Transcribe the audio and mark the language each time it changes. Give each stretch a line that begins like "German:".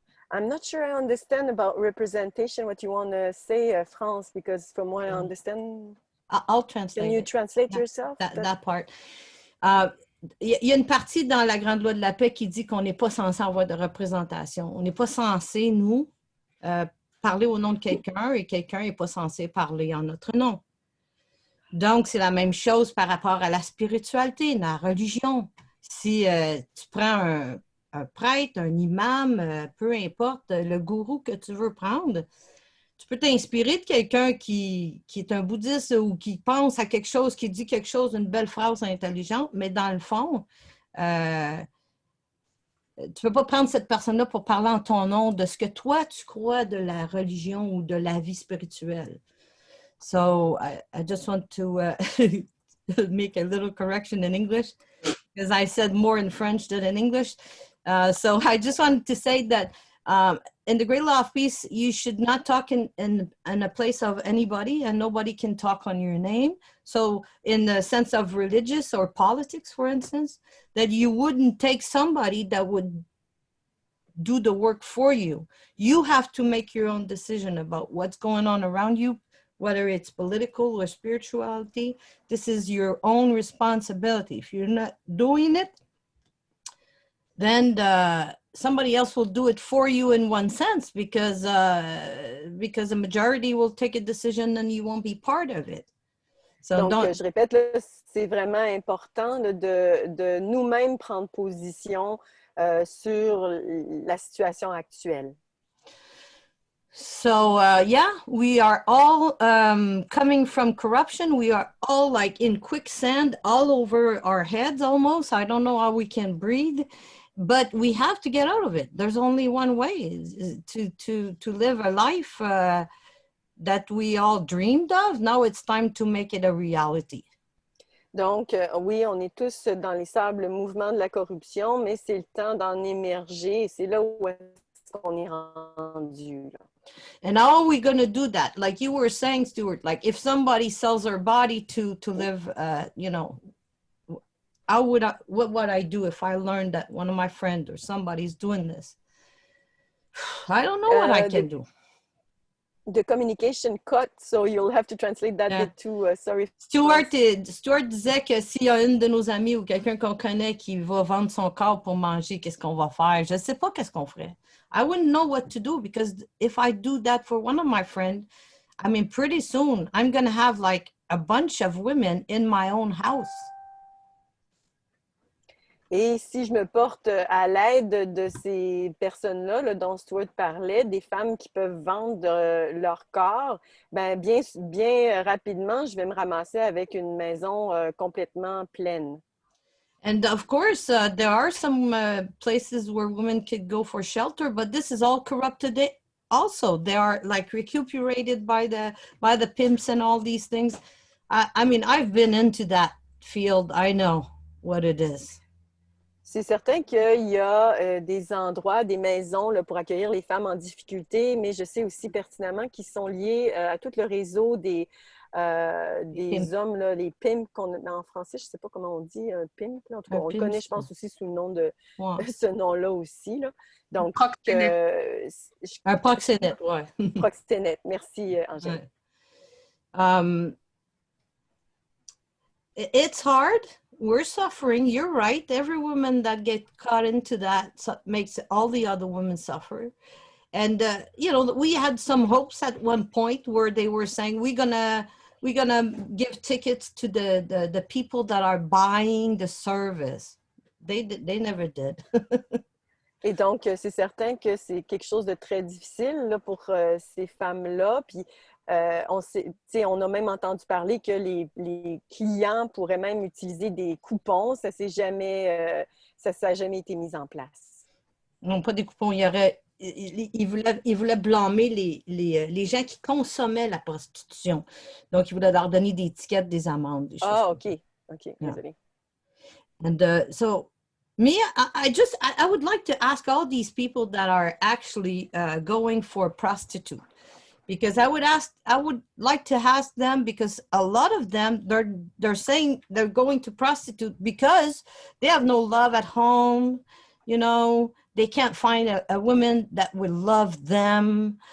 English: I'm not sure I understand about representation, what you want to say, France, because from what I understand... I'll translate. Can you translate yourself? That part.
French: Il y a une partie dans la Grande Loi de la Paix qui dit qu'on n'est pas censé avoir de représentation. On n'est pas censé, nous, parler au nom de quelqu'un et quelqu'un n'est pas censé parler en notre nom. Donc, c'est la même chose par rapport à la spiritualité, la religion. Si tu prends un prêtre, un imam, peu importe, le gourou que tu veux prendre, tu peux t'inspirer de quelqu'un qui est un bouddhiste ou qui pense à quelque chose, qui dit quelque chose, une belle phrase intelligente, mais dans le fond, tu ne peux pas prendre cette personne-là pour parler en ton nom de ce que toi, tu crois de la religion ou de la vie spirituelle.
English: So, I just want to make a little correction in English, because I said more in French than in English. So I just wanted to say that in the Great Law of Peace, you should not talk in a place of anybody, and nobody can talk on your name. So in the sense of religious or politics, for instance, that you wouldn't take somebody that would do the work for you. You have to make your own decision about what's going on around you, whether it's political or spirituality. This is your own responsibility. If you're not doing it, then somebody else will do it for you in one sense, because the majority will take a decision and you won't be part of it. So
French: donc, je répète, c'est vraiment important là, de nous-mêmes prendre position sur la situation actuelle.
English: So, yeah, we are all coming from corruption. We are all like in quicksand all over our heads almost. I don't know how we can breathe, but we have to get out of it. There's only one way, is to live a life that we all dreamed of. Now it's time to make it a reality.
French: Donc, oui, on est tous dans les sables mouvements de la corruption, mais c'est le temps d'en émerger. C'est là où est-ce qu'on est rendu, là.
English: And how are we going to do that? Like you were saying, Stuart, like if somebody sells their body to live, you know, what would I do if I learned that one of my friends or somebody's doing this? I don't know what I can do. The communication cut, so you'll have to translate that into, sorry.
French: Stuart disait que s'il y a une de nos amies ou quelqu'un qu'on connaît qui va vendre son corps pour manger, qu'est-ce qu'on va faire? Je ne sais pas qu'est-ce qu'on ferait.
English: I wouldn't know what to do, because if I do that for one of my friends, I mean, pretty soon I'm going to have like a bunch of women in my own house.
French: Et si je me porte à l'aide de ces personnes-là, là, dont Stuart parlait, des femmes qui peuvent vendre leur corps, ben bien rapidement, je vais me ramasser avec une maison complètement pleine.
English: And of course, there are some places where women could go for shelter, but this is all corrupted. Also, they are like recuperated by the pimps and all these things. I mean, I've been into that field. I know what it is.
French: C'est certain qu'il y a des endroits, des maisons là, pour accueillir les femmes en difficulté, mais je sais aussi pertinemment qu'ils sont liés à tout le réseau des hommes, là, les pimps, en français, je ne sais pas comment on dit, un pimp. Là. En tout cas, on le connaît, je pense, aussi sous le nom de ce nom-là aussi. Là. Donc, un proxénète, oui. Proxénète, merci Angèle.
English: It's hard. We're suffering. You're right. Every woman that gets caught into that makes all the other women suffer. And, you know, we had some hopes at one point where they were saying, we're gonna give tickets to the people that are buying the service. They never did.
French: Et donc, c'est certain que c'est quelque chose de très difficile là, pour ces femmes-là. Puis, on a même entendu parler que les clients pourraient même utiliser des coupons. Ça n'a jamais été mis en place. Non, pas des coupons. Il voulait blâmer les gens qui consommaient la prostitution. Donc, il voulait leur donner des étiquettes, des amendes. Des choses OK. OK, désolé.
English: And so, Mia, I would like to ask all these people that are actually going for prostitute. Because I would like to ask them, because a lot of them, they're saying they're going to prostitute because they have no love at home, you know, they can't find a woman that will love them.